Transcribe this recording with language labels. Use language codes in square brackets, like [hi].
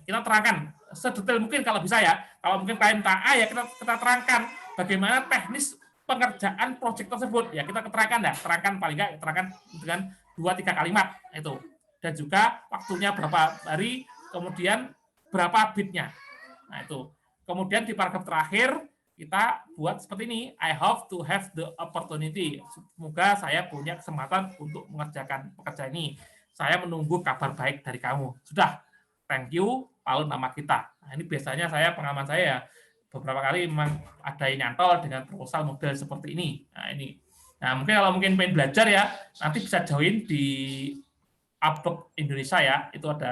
[id] Kita terangkan sedetail mungkin kalau bisa ya. Kalau mungkin klien A ya kita terangkan bagaimana teknis pengerjaan proyek tersebut. Ya kita terangkan paling enggak terangkan dengan 2-3 kalimat itu. Dan juga waktunya berapa hari, kemudian berapa bitnya. Nah, itu. Kemudian di paragraf terakhir kita buat seperti ini. [en] I hope to have the opportunity. [id] Semoga saya punya kesempatan untuk mengerjakan pekerjaan ini. Saya menunggu kabar baik dari kamu. Sudah, [en] thank you, [id] lalu nama kita. Nah, ini biasanya pengalaman saya ya, beberapa kali memang ada yang nyantol dengan proposal model seperti ini. Nah, ini. Nah, mungkin pengen belajar ya, nanti bisa join di Upwork Indonesia ya. Itu ada.